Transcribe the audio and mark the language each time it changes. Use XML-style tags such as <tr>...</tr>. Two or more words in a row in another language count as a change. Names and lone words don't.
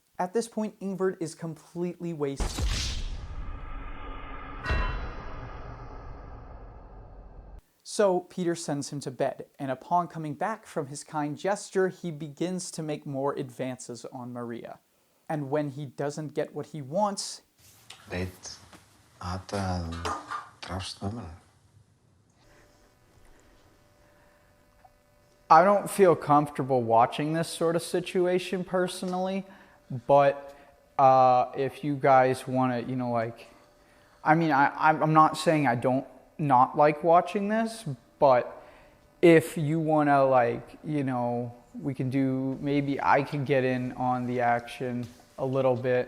<en>At this point, Ingvard is completely wasted. So Peter sends him to bed, and upon coming back from his kind gesture, he begins to make more advances on Maria. And when he doesn't get what he wants,</en> <is>Veit Ada að þú drafst mömmu?</is> <en>I don't feel comfortable watching this sort of situation personally, but if you guys want to, you know, like, I mean, I'm not saying I don't not like watching this, but if you want to, like, you know, we can do, maybe I can get in on the action a little bit.</en>